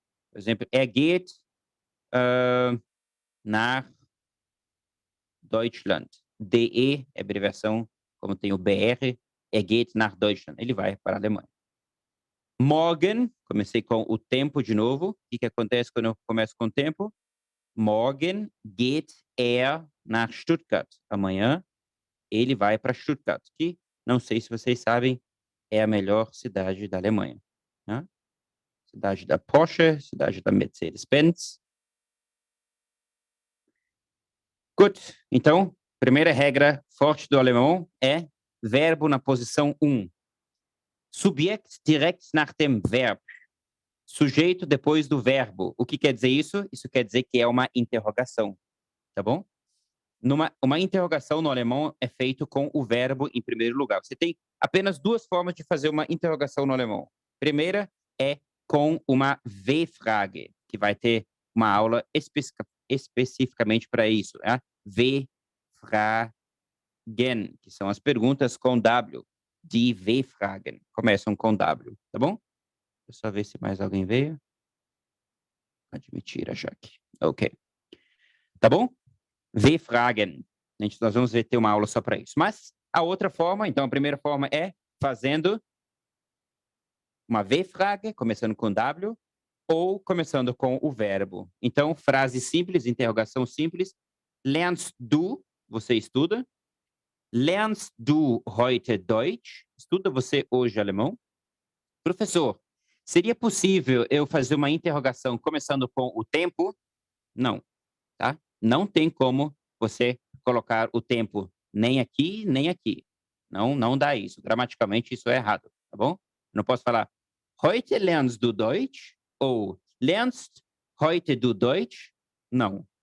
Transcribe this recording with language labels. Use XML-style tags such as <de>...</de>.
<pt>Por exemplo,</pt> <de>er geht nach Deutschland.</de> <pt>DE é abreviação, como tem o BR,</pt> <de>er geht nach Deutschland.</de> <pt>Ele vai para a Alemanha. Morgen, comecei com o tempo de novo. O que acontece quando eu começo com o tempo?</pt> <de>Morgen geht er nach Stuttgart.</de> <pt>Amanhã ele vai para Stuttgart, que, não sei se vocês sabem, é a melhor cidade da Alemanha. Né? Cidade da Porsche, cidade da Mercedes-Benz. Good. Então, primeira regra forte do alemão é verbo na posição 1.</pt> <de>Subjekt direkt nach dem Verb.</de> <pt>Sujeito depois do verbo. O que quer dizer isso? Isso quer dizer que é uma interrogação. Tá bom? Uma interrogação no alemão é feito com o verbo em primeiro lugar. Você tem apenas duas formas de fazer uma interrogação no alemão. Primeira é com uma W-Frage, que vai ter uma aula especificamente para isso. Né? W-Fragen, que são as perguntas com W. Die W-Fragen começam com W, tá bom? Deixa eu só ver se mais alguém veio. Admitir a Jaque. Ok. Tá bom? W-Fragen. Nós vamos ter uma aula só para isso. Mas a outra forma, então a primeira forma é fazendo uma W-Frage, começando com W, ou começando com o verbo. Então, frase simples, interrogação simples.</pt> <de>Lernst du?</de> <pt>Você estuda?</pt> <de>Lernst du heute Deutsch?</de> <pt>Estuda você hoje alemão? Professor, seria possível eu fazer uma interrogação começando com o tempo? Não, tá? Não tem como você colocar o tempo nem aqui, nem aqui. Não dá isso. Gramaticalmente, isso é errado, tá bom? Não posso falar</pt> <de>heute lernst du Deutsch</de> <pt>ou</pt> <de>lernst heute du Deutsch?</de> <pt>Não.</pt>